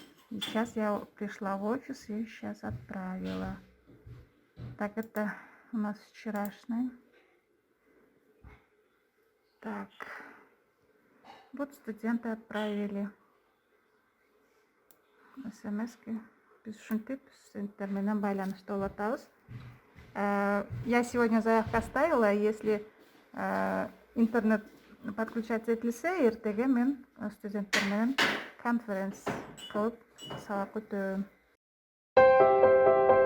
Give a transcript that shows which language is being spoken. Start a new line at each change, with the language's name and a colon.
Russian: И сейчас я пришла в офис и сейчас отправила. Так, это у нас вчерашний. Так, вот студенты отправили смс-ки.
Kyrgyz: Biz ушинтип студенттер менен байланышта болуп атабыз.
Russian: Я сегодня заявку оставила, если интернет подключать
Kyrgyz: этилсе, эртеге мен студенттер менен конференц кылып сабак өтөм.